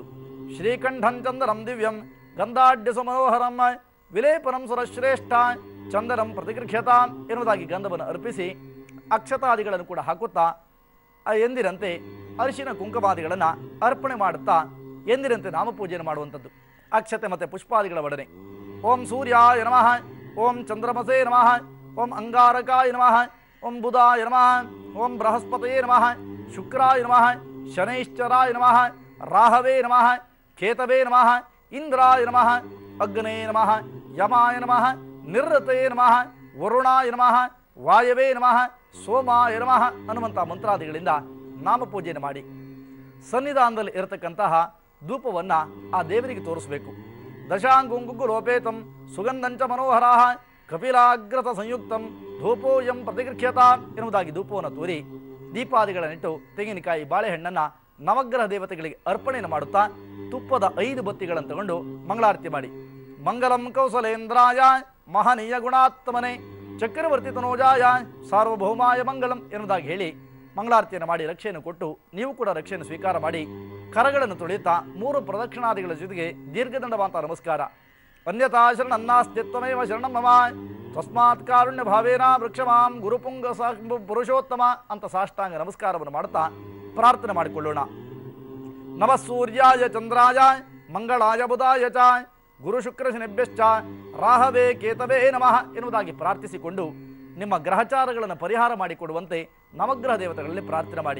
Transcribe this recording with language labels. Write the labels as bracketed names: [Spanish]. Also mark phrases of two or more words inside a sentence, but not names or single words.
[Sanskrit] ಶ್ರೀಕಂಠಂ ಚಂದನಂ ದಿವ್ಯಂ ಗಂಧಾಢ್ಯ ಸುಮನೋಹರಂ ವಿಲೇಪನಂ ಸುರಶ್ರೇಷ್ಠ ಚಂದನಂ ಪ್ರತಿಗೃಹ್ಯತ [Kannada] ಎನ್ನುವುದಾಗಿ ಗಂಧವನ್ನು ಅರ್ಪಿಸಿ ಅಕ್ಷತಾದಿಗಳನ್ನು ಕೂಡ ಹಾಕುತ್ತಾ ಎಂದಿರಂತೆ ಅರಿಶಿನ ಕುಂಕುಮಾದಿಗಳನ್ನು ಅರ್ಪಣೆ ಮಾಡುತ್ತಾ ಎಂದಿರಂತೆ ನಾಮಪೂಜೆಯನ್ನು ಮಾಡುವಂಥದ್ದು. ಅಕ್ಷತೆ ಮತ್ತು ಪುಷ್ಪಾದಿಗಳ ಒಡನೆ [Sanskrit] ಓಂ ಸೂರ್ಯಾಯ ನಮಃ ಓಂ ಚಂದ್ರಮಸೇ ನಮಃ ಓಂ ಅಂಗಾರಕಾಯ ನಮಃ ಓಂ ಬುಧಾಯ ನಮಃ ಓಂ ಬೃಹಸ್ಪತಯೇ ನಮಃ ಶುಕ್ರಾಯ ನಮಃ ಶನೈಶ್ಚರಾಯ ನಮಃ ರಾಹವೇ ನಮಃ ಕೇತವೇ ನಮಃ ಇಂದ್ರಾಯ ನಮಃ ಅಗ್ನೇ ನಮಃ ಯಮಾಯ ನಮಃ ನಿರೃತಯೇ ನಮಃ ವರುಣಾಯ ನಮಃ ವಾಯವೇ ನಮಃ ಸೋಮಾಯ ನಮಃ [Kannada] ಅನ್ನುವಂಥ ಮಂತ್ರಾದಿಗಳಿಂದ ನಾಮಪೂಜೆಯನ್ನು ಮಾಡಿ ಸನ್ನಿಧಾನದಲ್ಲಿ ಇರತಕ್ಕಂತಹ ಧೂಪವನ್ನು ಆ ದೇವರಿಗೆ ತೋರಿಸಬೇಕು. [Sanskrit] ದಶಾಂಗುಂಗುಗು ಲೋಪೇತಂ ಸುಗಂಧಂಚ ಮನೋಹರಾ ಕಪಿಲಾಗ್ರತ ಸಂಯುಕ್ತಂ ಧೂಪೋಯಂ ಪ್ರತಿಗೃಹ್ಯತ [Kannada] ಎನ್ನುವುದಾಗಿ ಧೂಪವನ್ನು ತೋರಿ ದೀಪಾದಿಗಳನ್ನಿಟ್ಟು ತೆಂಗಿನಕಾಯಿ ಬಾಳೆಹಣ್ಣನ್ನು ನವಗ್ರಹ ದೇವತೆಗಳಿಗೆ ಅರ್ಪಣೆಯನ್ನು ಮಾಡುತ್ತಾ ತುಪ್ಪದ 5 ಬತ್ತಿಗಳನ್ನು ತಗೊಂಡು ಮಂಗಳಾರತಿ ಮಾಡಿ [Sanskrit] ಮಂಗಲಂ ಕೌಸಲೇಂದ್ರಾಯ ಮಹನೀಯ ಗುಣಾತ್ಮನೆ ಚಕ್ರವರ್ತಿ ತನೋಜಾಯ ಸಾರ್ವಭೌಮಾಯ ಮಂಗಲಂ [Kannada] ಎನ್ನುವುದಾಗಿ ಹೇಳಿ ಮಂಗಳಾರತಿಯನ್ನು ಮಾಡಿ ರಕ್ಷೆಯನ್ನು ಕೊಟ್ಟು ನೀವು ಕೂಡ ರಕ್ಷೆಯನ್ನು ಸ್ವೀಕಾರ ಮಾಡಿ ಕರಗಳನ್ನು ತೊಳೆಯುತ್ತಾ 3 ಪ್ರದಕ್ಷಿಣಾದಿಗಳ ಜೊತೆಗೆ ದೀರ್ಘದಂಡವಾಂತ ನಮಸ್ಕಾರ. [Sanskrit] ಅನ್ಯತಾ ಶರಣನ್ನಾಸ್ತಿತ್ವಮೇವ ಶರಣಂ ಮಮ ತಸ್ಮಾತ್ ಕಾರುಣ್ಯ ಭಾವೇನ ವೃಕ್ಷಮಾಂ ಗುರುಪುಂಗ ಪುರುಷೋತ್ತಮ [Kannada] ಅಂತ ಸಾಷ್ಟಾಂಗ ನಮಸ್ಕಾರವನ್ನು ಮಾಡುತ್ತಾ ಪ್ರಾರ್ಥನೆ ಮಾಡಿಕೊಳ್ಳೋಣ. [Sanskrit] ನಮಃ ಸೂರ್ಯಾಯ ಚಂದ್ರಾಯ ಮಂಗಳಾಯ ಬುಧಾಯ ಚ ಗುರು ಶುಕ್ರ ಶನಿಭ್ಯಶ್ಚ ರಾಹವೇ ಕೇತವೇ ನಮಃ [Kannada] ಎನ್ನುವುದಾಗಿ ಪ್ರಾರ್ಥಿಸಿಕೊಂಡು ನಿಮ್ಮ ಗ್ರಹಚಾರಗಳನ್ನು ಪರಿಹಾರ ಮಾಡಿಕೊಡುವಂತೆ ನವಗ್ರಹ ದೇವತೆಗಳಲ್ಲಿ ಪ್ರಾರ್ಥನೆ ಮಾಡಿ.